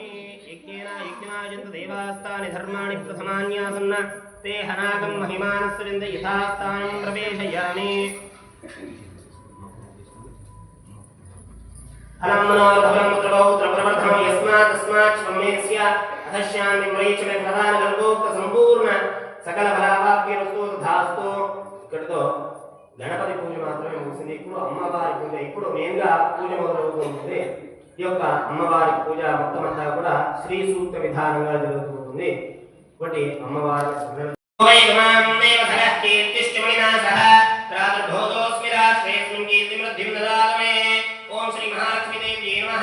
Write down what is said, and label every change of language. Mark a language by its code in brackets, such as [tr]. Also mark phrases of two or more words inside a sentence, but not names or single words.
[sa] यज्ञेन यज्ञायन्त देवास्तानि धर्माणि प्रथमान्यासन्न ते हनाकं महिमानस्सृजन्त यथास्थानं प्रवेशयामि। फलं मनोरथं पुत्रपौत्रप्रवर्धनं यस्मात् तस्मात् स्वमेस्य अधश्यान्ति प्रयच्छ मे प्रधानकल्पोक्त सम्पूर्ण सकल फलावाप्यस्तु तथास्तु। [te] ఇక్కడతో గణపతి పూజ మాత్రమే ముగిసింది। ఇప్పుడు అమ్మవారి పూజ ఇప్పుడు మెయిన్గా పూజ మొదలవుతుంది। ఈ యొక్క అమ్మవారి పూజ మొత్తం అంతా కూడా శ్రీ సూక్త విధానంగా జరుగుతుంది। ఒకటి అమ్మవారి [sa] ఓం శ్రీ మహాలక్ష్మీ దేవి నమః।